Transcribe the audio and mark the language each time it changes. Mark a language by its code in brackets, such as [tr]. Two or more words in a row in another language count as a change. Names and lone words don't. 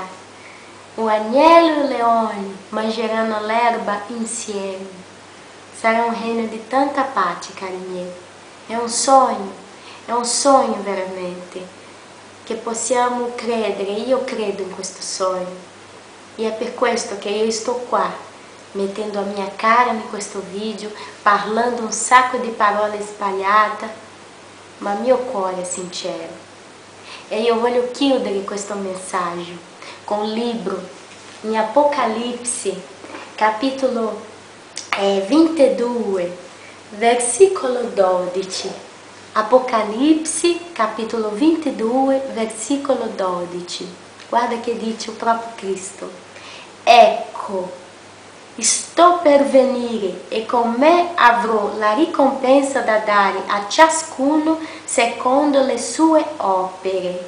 [it] O agnello e o leone mangeranno l'erba insieme. Sarà un regno di tanta pace, cari miei. È un sogno veramente, che possiamo credere. Io credo in questo sogno, e è per questo che io sto qua, mettendo [pt] a minha cara [it] in questo video, parlando un sacco di parole sbagliate, ma mio cuore è sincero. E io voglio chiudere questo messaggio con un libro in Apocalipse, capitolo 22, versículo 12. Apocalipse, capitolo 22, versículo 12. Guarda che dice [pt] o próprio [it] Cristo. ecco, sto per venire e con me avrò la ricompensa da dare a ciascuno secondo le sue opere.